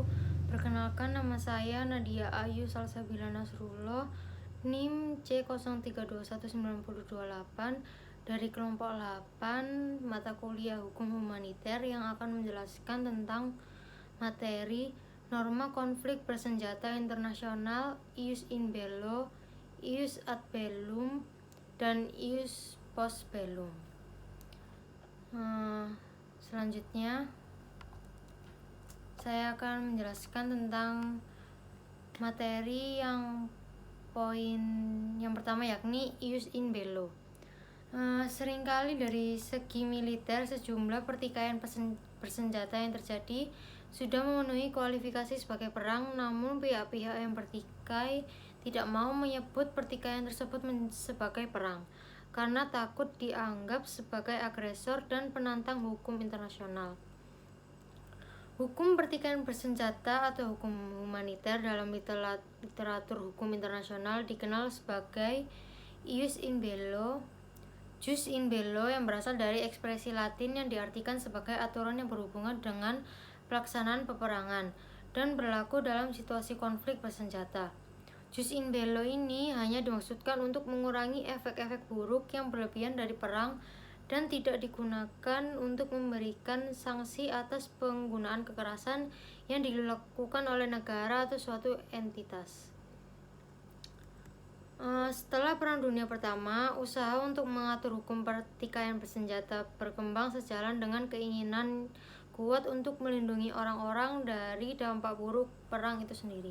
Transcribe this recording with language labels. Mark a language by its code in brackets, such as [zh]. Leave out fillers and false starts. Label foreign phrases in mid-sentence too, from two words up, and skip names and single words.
[id] Perkenalkan, nama saya Nadia Ayu Salsabila Nasrullah, NIM C03219028 dari kelompok 8 mata kuliah Hukum Humaniter yang akan menjelaskan tentang materi norma konflik bersenjata internasional, [la] ius in bello, ius ad bellum, dan ius post bellum. [id] Selanjutnya saya akan menjelaskan tentang materi yang poin yang pertama, yakni [la] ius in bello. [id] Seringkali dari segi militer sejumlah pertikaian bersenjata yang terjadi sudah memenuhi kualifikasi sebagai perang, namun pihak-pihak yang bertikai tidak mau menyebut pertikaian tersebut sebagai perang karena takut dianggap sebagai agresor dan penantang hukum internasional. Hukum pertikaian bersenjata atau hukum humaniter dalam literatur hukum internasional dikenal sebagai [la] ius in bello, jus in bello, [id] yang berasal dari ekspresi Latin yang diartikan sebagai aturan yang berhubungan dengan pelaksanaan peperangan dan berlaku dalam situasi konflik bersenjata. [la] Jus in bello [id] ini hanya dimaksudkan untuk mengurangi efek-efek buruk yang berlebihan dari perang dan tidak digunakan untuk memberikan sanksi atas penggunaan kekerasan yang dilakukan oleh negara atau suatu entitas. Setelah Perang Dunia Pertama, usaha untuk mengatur hukum pertikaian bersenjata berkembang sejalan dengan keinginan kuat untuk melindungi orang-orang dari dampak buruk perang itu sendiri.